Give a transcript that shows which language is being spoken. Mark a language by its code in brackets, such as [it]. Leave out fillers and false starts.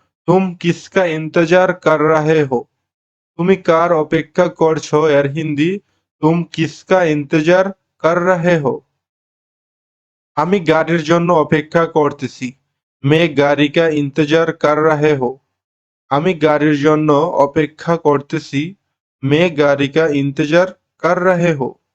[hi] तुम किसका इंतजार कर रहे हो? [bn] তুমি কার অপেক্ষা করছো এর হিন্দি [hi] तुम किसका इंतजार कर रहे हो? [bn] আমি গাড়ির জন্য অপেক্ষা করতেছি। [hi] मैं गाड़ी का इंतजार कर रहे हो। [bn] আমি গাড়ির জন্য অপেক্ষা করতেছি। [hi] मैं गाड़ी का इंतजार कर रहे हो।